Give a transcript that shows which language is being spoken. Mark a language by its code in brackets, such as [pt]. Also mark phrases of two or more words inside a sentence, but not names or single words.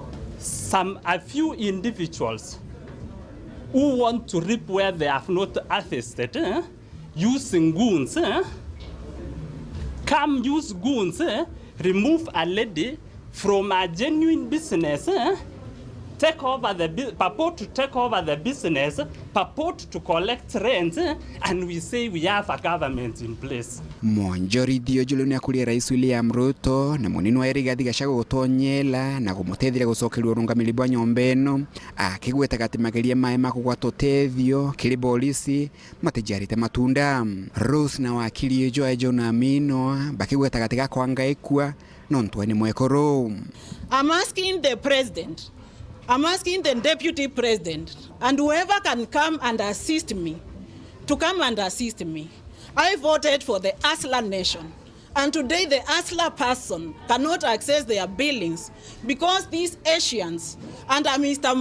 [en] A few individuals who want to reap where they have not harvested, using goons, come use goons, remove a lady from a genuine business, purport to take over the business, purport to collect rent, and we say we have a government in place. [mer] Mwonjorithia juluni akulia Rais William Ruto na munini wa Rigathi Gachagua gutonyela na kumutethira gucokeria rungamiri bwa nyombe eno akigweta gatimageria mae makugwatotethio kiri polisi matijarite matunda. Rose na wakili John Amino bakigweta gatiga kwangaikwa nontu ni MWEKURU. [en] I'm asking the president, I'm asking the deputy president and whoever can come and assist me to come and assist me. I voted for the Asla nation, and today the Asla person cannot access their buildings because these Asians and Mr.